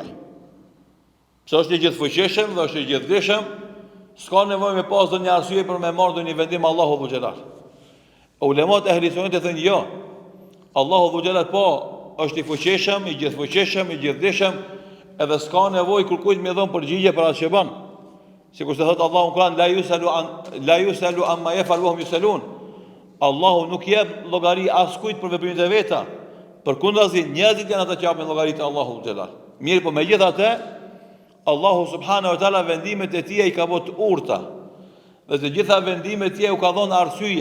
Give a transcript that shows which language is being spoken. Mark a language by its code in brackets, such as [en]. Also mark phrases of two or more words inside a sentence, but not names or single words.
[sq] Pse është i gjithfuqishëm dhe është i gjithdijshëm, s'ka nevojë me pas ndonjë arsye për me marrë ndonjë vendim Allahu Dhu Xhelal. Ulemat e ehli sunnet thonë jo. Allahu Dhu Xhelal po është i fuqishëm, i gjithfuqishëm, i gjithdijshëm, edhe s'ka nevojë kërkujt me dhon përgjigje për atë që bën. Sikur se thot Allahu në Kur'an: [ar] لا يسأل عما يفعل وهم يسألون. [sq] Allahu nuk jep llogari askujt për veprimet e veta. Përkundazi, njerëzit janë ata që japin llogari te Allahu xhelal. Mirë, po megjithatë, Allahu [ar] سبحانه وتعالى [sq] vendimet e tij i ka bërë të urta. Dhe të gjitha vendimet e tij u ka dhënë arsye.